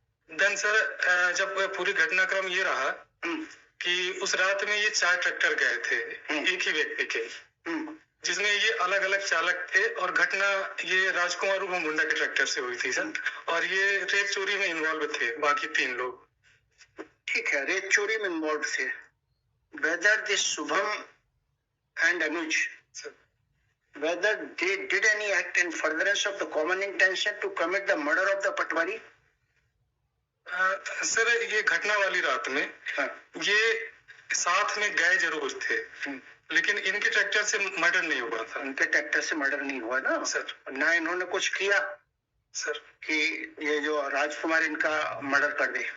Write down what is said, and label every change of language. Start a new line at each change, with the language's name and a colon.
Hindi: Then sir जब पूरी घटनाक्रम ये रहा कि उस रात में ये 4 ट्रैक्टर गए थे एक ही व्यक्ति के, जिसमें ये अलग अलग चालक थे और घटना ये राजकुमार उर्फ मुंडा के ट्रैक्टर से हुई थी सर। और ये रेत चोरी में इन्वॉल्व थे बाकी 3 लोग। ठीक है, रेत चोरी में इन्वॉल्व थे।
English: Whether this Shubham and Anuj, whether they did any act in furtherance of the common intention to commit the murder of the Patwari?
Hindi: Sir ये घटना वाली रात में ये साथ में गए जरूर थे, लेकिन इनके ट्रैक्टर से मर्डर नहीं हुआ था। इनके ट्रैक्टर से मर्डर नहीं हुआ ना सर? ना इन्होंने कुछ किया सर कि ये जो राजकुमार इनका मर्डर कर दे